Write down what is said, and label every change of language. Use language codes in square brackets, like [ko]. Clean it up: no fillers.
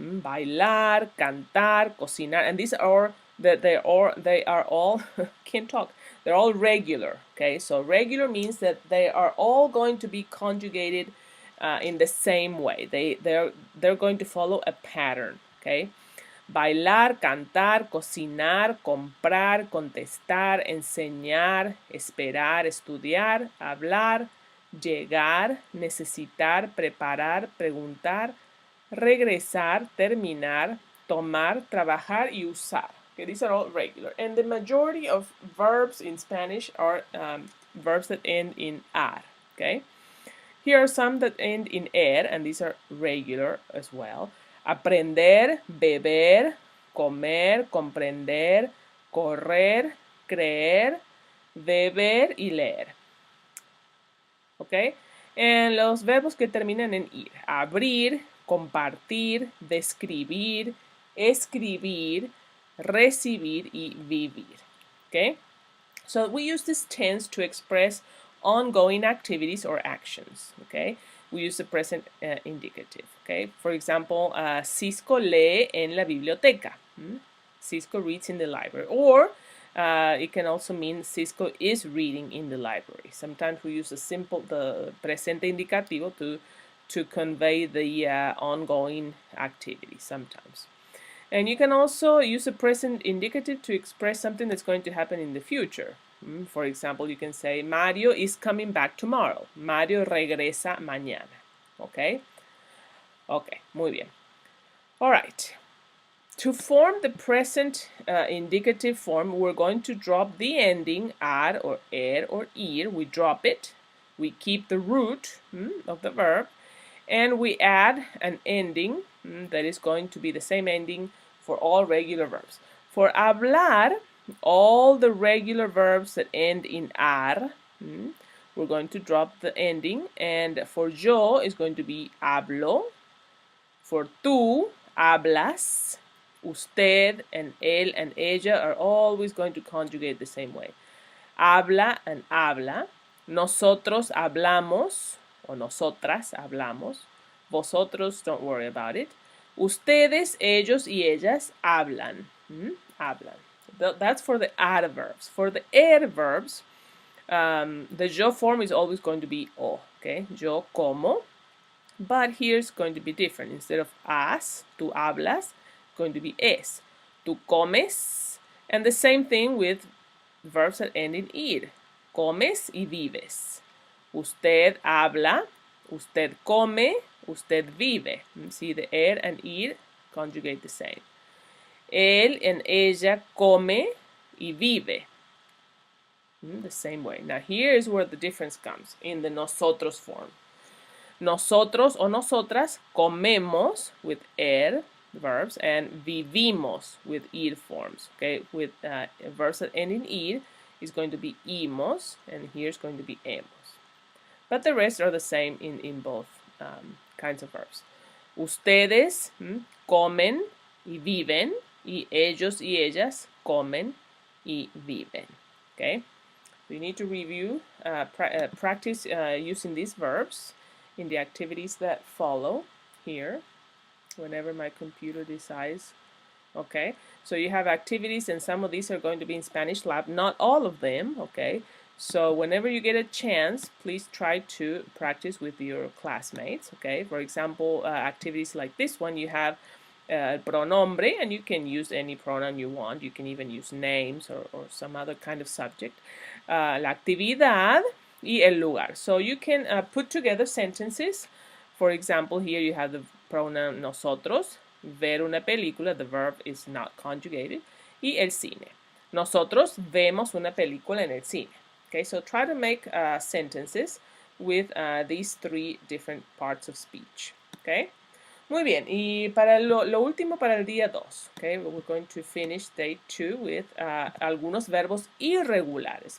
[es] Bailar, cantar, cocinar, [en] and these are they are all can't talk. They're all regular. Okay, so regular means that they are all going to be conjugated in the same way. They're going to follow a pattern. Okay. [es] Bailar, cantar, cocinar, comprar, contestar, enseñar, esperar, estudiar, hablar, llegar, necesitar, preparar, preguntar, regresar, terminar, tomar, trabajar y usar. [en] Okay, these are all regular. And the majority of verbs in Spanish are verbs that end in ar. Okay? Here are some that end in er, and these are regular as well. [es] Aprender, beber, comer, comprender, correr, creer, beber y leer. ¿Ok? En los verbos que terminan en ir. Abrir, compartir, describir, escribir, recibir y vivir. ¿Ok? [en] So we use this tense to express ongoing activities or actions. ¿Ok? We use the present indicative. Okay, for example, [es] Cisco lee en la biblioteca. [en] Cisco reads in the library. Or it can also mean Cisco is reading in the library. Sometimes we use the presente indicativo to convey the ongoing activity. Sometimes. And you can also use a present indicative to express something that's going to happen in the future. For example, you can say, Mario is coming back tomorrow. [es] Mario regresa mañana. Okay? Okay, muy bien. [en] All right. To form the present indicative form, we're going to drop the ending ad or er or ir. We drop it. We keep the root of the verb, and we add an ending that is going to be the same ending for all regular verbs. For hablar, all the regular verbs that end in ar, we're going to drop the ending, and for yo is going to be hablo. For tú, hablas. Usted and él and ella are always going to conjugate the same way. [es] Habla and habla. Nosotros hablamos, o nosotras hablamos. [en] Vosotros, don't worry about it. [es] Ustedes, ellos y ellas hablan. [en] Hablan. That's for the adverbs. For the adverbs, the yo form is always going to be o. Okay, [es] yo como. [en] But here's going to be different. Instead of as, tú hablas, going to be es. [es] Tú comes. [en] And the same thing with verbs that end in ir. [es] Comes y vives. Usted habla, usted come, usted vive. [en] See, the er and ir conjugate the same. Él and ella [es] come y vive. [en] The same way. Now here is where the difference comes in the nosotros form. [es] Nosotros o nosotras comemos [en] with er verbs and vivimos with ir forms. Okay, with verbs that end in ir is going to be imos, and here is going to be hemos. But the rest are the same in both kinds of verbs. [es] Ustedes comen y viven, y ellos y ellas comen y viven. [en] Okay, we need to review, practice using these verbs in the activities that follow here whenever my computer decides. Okay, so you have activities, and some of these are going to be in Spanish Lab, not all of them. Okay, so whenever you get a chance, please try to practice with your classmates. Okay, for example, activities like this one, you have pronombre, and you can use any pronoun you want. You can even use names or some other kind of subject. [es] La actividad y el lugar. [en] So you can put together sentences. For example, here you have the pronoun nosotros. [es] Ver una película, [en] the verb is not conjugated. [es] Y el cine. Nosotros vemos una película en el cine. [en] Okay, so try to make sentences with these three different parts of speech. Okay. [es] Muy bien, y para lo último para el día 2, okay, [en] we're going to finish day 2 with [es] algunos verbos irregulares.